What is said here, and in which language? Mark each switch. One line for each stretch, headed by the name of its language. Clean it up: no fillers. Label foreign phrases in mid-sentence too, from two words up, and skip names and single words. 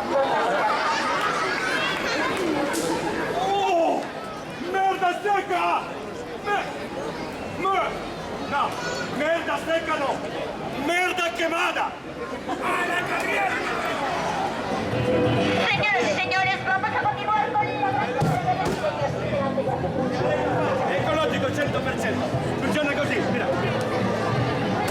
Spanish: ¡Merda seca! No, merda seca no. ¡Merda quemada! ¡A la carrera! Señoras y señores, vamos a continuar con la gran carrera de milenio.
Italian: Ecologico 100%. Funziona così,
Spanish: mira.